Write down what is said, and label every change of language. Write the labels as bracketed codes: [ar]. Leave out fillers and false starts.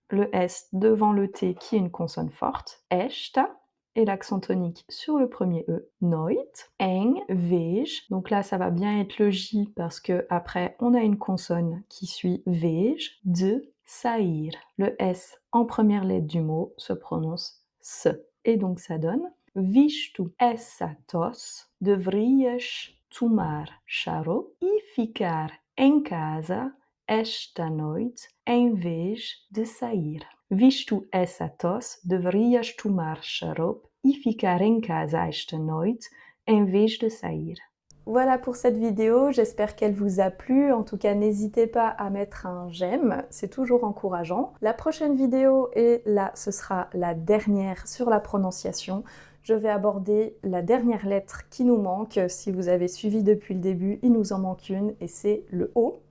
[fr] Le S devant le T qui est une consonne forte. Esta. Et l'accent tonique sur le premier E. Noit. [pt] Em vez. [fr] Donc là, ça va bien être le J parce que après on a une consonne qui suit vez. [pt] De sair. [fr] Le S en première lettre du mot se prononce se. Et donc ça donne [pt] visto essa tosse, deverias tomar xarope e ficar em casa esta noite em vez de sair. Visto essa tosse, deverias tomar xarope e ficar em casa esta noite em vez de sair. [fr] Voilà pour cette vidéo, j'espère qu'elle vous a plu. En tout cas, n'hésitez pas à mettre un j'aime, c'est toujours encourageant. La prochaine vidéo, et là ce sera la dernière sur la prononciation, je vais aborder la dernière lettre qui nous manque. Si vous avez suivi depuis le début, il nous en manque une et c'est le O.